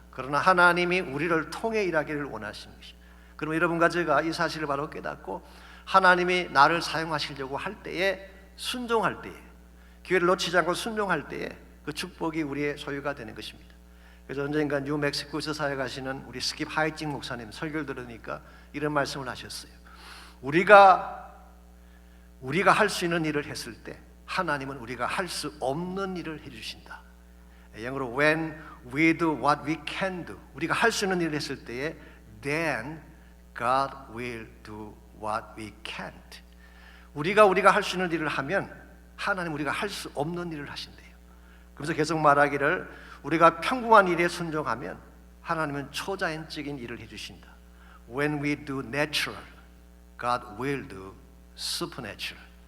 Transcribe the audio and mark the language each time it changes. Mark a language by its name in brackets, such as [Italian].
[Korean] 그러나 하나님이 우리를 통해 일하기를 원하시는 것입니다. 그럼 여러분과 제가 이 사실을 바로 깨닫고 하나님이 나를 사용하시려고 할 때에 순종할 때에, 기회를 놓치지 않고 순종할 때에 그 축복이 우리의 소유가 되는 것입니다. 그래서 언젠가 뉴멕시코에서 사역하시는 우리 스킵 하이징 목사님 설교를 들으니까 이런 말씀을 하셨어요. 우리가 할 수 있는 일을 했을 때 하나님은 우리가 할 수 없는 일을 해주신다. 영어로 [English] when we do what we can do, [Korean] 우리가 할 수 있는 일을 했을 때에 [English] then God will do what we can't. [Korean] 우리가 할 수 있는 일을 하면 하나님 우리가 할 수 없는 일을 하신대요. 그래서 계속 말하기를 우리가 평범한 일에 순종하면 하나님은 초자연적인 일을 해주신다. [English] When we do natural, God will do supernatural.